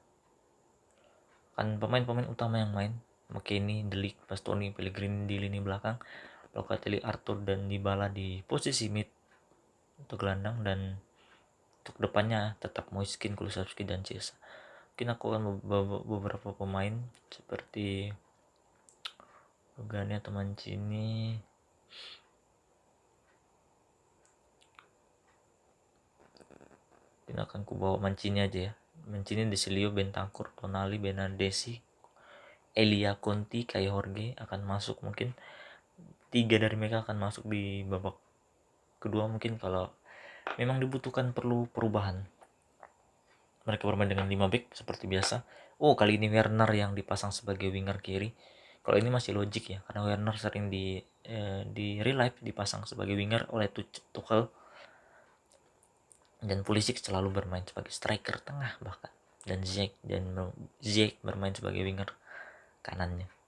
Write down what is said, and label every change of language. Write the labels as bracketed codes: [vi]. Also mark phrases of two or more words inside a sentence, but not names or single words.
[id] Kan pemain-pemain utama yang main McKennie, De Ligt, Bastoni, Pellegrini di lini belakang, Locatelli, Arthur, dan Dybala di posisi mid untuk gelandang, dan untuk depannya tetap Moiskin, Kulusevski, dan Chiesa. Mungkin aku akan beberapa pemain seperti Rugani atau Mancini. Mungkin akan bawa Mancini aja ya. Mancini, Desilio, Bentancur, Tonali, Benadesi, Elia Conti, Kai Jorge akan masuk. Mungkin 3 dari mereka akan masuk di babak kedua. Mungkin kalau memang dibutuhkan perlu perubahan, mereka bermain dengan 5 back seperti biasa. Kali ini Werner yang dipasang sebagai winger kiri. Kalau ini masih logik ya, karena Werner sering di [en] real life [id] dipasang sebagai winger oleh Tuchel, dan Pulisic selalu bermain sebagai striker tengah bahkan, dan Ziyech bermain sebagai winger kanannya.